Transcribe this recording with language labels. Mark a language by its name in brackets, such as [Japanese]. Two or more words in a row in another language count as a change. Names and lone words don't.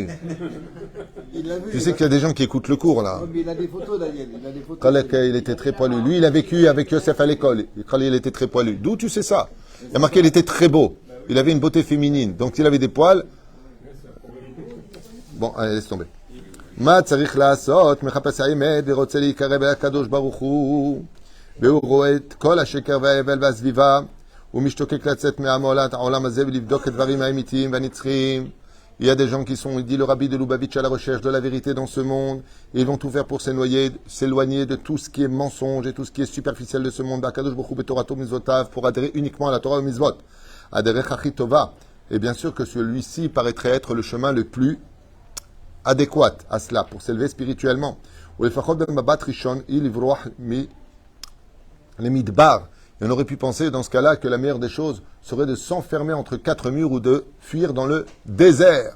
[French] Tu sais qu'il y a des gens qui écoutent le cours, là. Oui, mais il a des photos, Daniel. Il a des photos. Il était très poilu. Lui, il a vécu avec Yosef à l'école. Il était très poilu. D'où tu sais ça? Il a marqué, il était très beau. Il avait une beauté féminine. Donc, il avait des poils. Bon, allez, laisse tomber. [Hebrew] מה צריך לעשות? מחפש האמת ורוצה להיקרב אל הקדוש ברוך הוא והוא רואה את כל השקר וההבל והסביבה ומשתוקק לצאת מהעולם הזה ולבדוק את הדברים האמיתיים והנצחיים. [French] Il y a des gens qui sont, il dit le rabbi de Lubavitch, à la recherche de la vérité dans ce monde, et ils vont tout faire pour s'éloigner de tout ce qui est mensonge et tout ce qui est superficiel de ce monde. [Hebrew] הקדוש ברוך הוא בתורתו מצוותיו, [French] pour adhérer uniquement à la Torah et mitzvot. Adhérer chachit tova. Et bien sûr que celui-ci paraîtrait être le chemin le plus adéquat à cela, pour s'élever spirituellement. Et on aurait pu penser dans ce cas-là que la meilleure des choses serait de s'enfermer entre 4 murs ou de fuir dans le désert.